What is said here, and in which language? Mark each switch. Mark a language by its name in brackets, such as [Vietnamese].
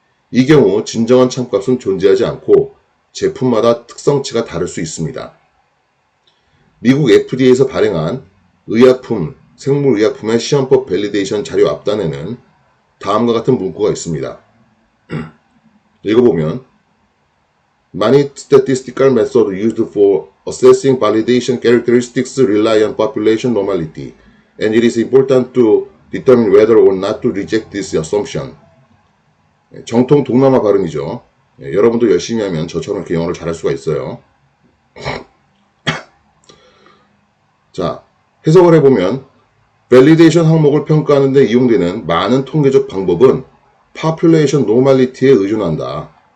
[Korean] 이 경우 진정한 참값은 존재하지 않고 제품마다 특성치가 다를 수 있습니다. 미국 FDA에서 발행한 의약품, 생물의약품의 시험법 밸리데이션 자료 앞단에는 다음과 같은 문구가 있습니다. 읽어보면 [English] Many statistical methods used for assessing validation characteristics rely on population normality, and it is important to determine whether or not to reject this assumption. [Korean] 정통 동남아 발음이죠. 여러분도 열심히 하면 저처럼 이렇게 영어를 잘할 수가 있어요. 자, 해석을 해보면 밸리데이션 항목을 평가하는 데 이용되는 많은 통계적 방법은 population normality에 의존한다.